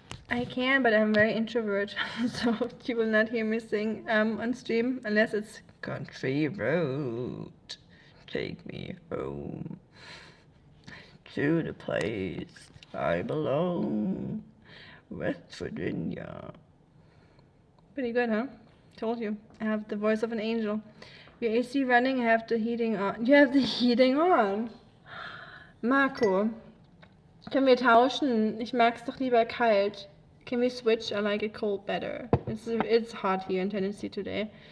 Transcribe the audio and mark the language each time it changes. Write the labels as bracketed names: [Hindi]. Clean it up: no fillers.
[English] I can, but I'm very introvert, so you will not hear me sing on stream unless it's Country Road, take me home to the place I belong, West Virginia. Pretty good, huh? Told you, I have the voice of an angel. Your AC running, I have the heating on. You have the heating on. [German] Marco, können wir tauschen? Ich mag's doch lieber kalt. [English] Can we switch? I like it cold better. It's hot here in Tennessee today.